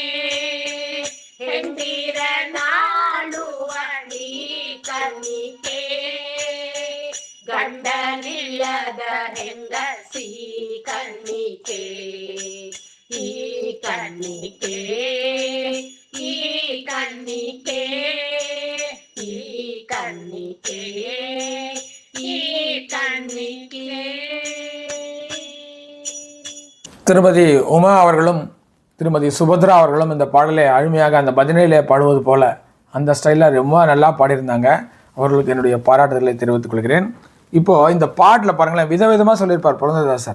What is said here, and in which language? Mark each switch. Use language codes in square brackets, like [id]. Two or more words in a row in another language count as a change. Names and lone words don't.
[kn] ಹೆಂಡಿರ ನಾಳುವಳಿ ಕನ್ನಿಕೆ ಗಂಡನಿಲ್ಲದ ಹೆಂಗಸಿ ಕನ್ನಿಕೆ ಈ ಕನ್ನಿಕೆ ಈ ಕನ್ನಿಕೆ ಈ ಕನ್ನಿಕೆ ಈ ಕನ್ನಿಕೆ. [ta] திருமதி உமா அவர்களும் திருமதி சுபத்ரா அவர்களும் இந்த பாடலை அருமையாக அந்த பஜனையிலே பாடுவது போல அந்த ஸ்டைலில் ரொம்ப நல்லா பாடியிருந்தாங்க. அவர்களுக்கு என்னுடைய பாராட்டுதலை தெரிவித்துக் கொள்கிறேன். இப்போது இந்த பாட்டில் பாருங்களேன், விதவிதமாக சொல்லியிருப்பார் புரந்தரதாசர்.